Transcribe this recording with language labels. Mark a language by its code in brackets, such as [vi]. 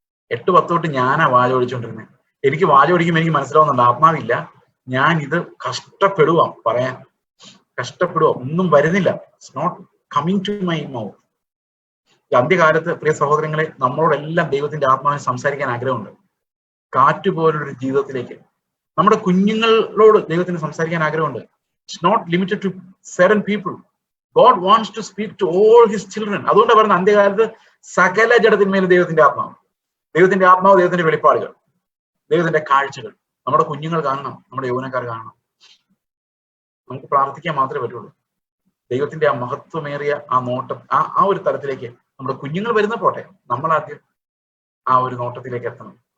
[ml] 8:10 തൊട്ട് ഞാനാ വാചോടിച്ചോണ്ടിരുന്നത്. എനിക്ക് വാചോടിക്കുമ്പോൾ എനിക്ക് മനസ്സിലാവുന്നുണ്ട് ആത്മാവില്ല, ഞാൻ ഇത് കഷ്ടപ്പെടുക, പറയാൻ കഷ്ടപ്പെടുക, ഒന്നും വരുന്നില്ല. [en] It's not coming to my mouth. [ml] അന്ത്യകാലത്ത് പ്രിയ സഹോദരങ്ങളെ, നമ്മളോടെല്ലാം ദൈവത്തിന്റെ ആത്മാവിനെ സംസാരിക്കാൻ ആഗ്രഹമുണ്ട്. കാറ്റുപോലൊരു ജീവിതത്തിലേക്ക് നമ്മുടെ കുഞ്ഞുങ്ങളോട് ദൈവത്തിന് സംസാരിക്കാൻ ആഗ്രഹമുണ്ട്. [en] It's not limited to certain people. God wants to speak to all his children. [ml] അതുകൊണ്ട് പറയുന്ന അന്ത്യകാലത്ത് സകല ജഡത്തിന്മേലും ദൈവത്തിന്റെ ആത്മാവ്, ദൈവത്തിന്റെ ആത്മാവ്, ദൈവത്തിന്റെ വെളിപ്പാടുകൾ, ദൈവത്തിന്റെ കാഴ്ചകൾ നമ്മുടെ കുഞ്ഞുങ്ങൾ കാണണം, നമ്മുടെ യൗവനക്കാർ കാണണം. നമുക്ക് പ്രാർത്ഥിക്കാൻ മാത്രമേ പറ്റുള്ളൂ. ദൈവത്തിന്റെ ആ മഹത്വമേറിയ ആ നോട്ടം, ആ ഒരു തലത്തിലേക്ക് നമ്മുടെ കുഞ്ഞുങ്ങൾ വരുന്ന പോട്ടെ, നമ്മൾ ആദ്യം ആ ഒരു നോട്ടത്തിലേക്ക് എത്തണം.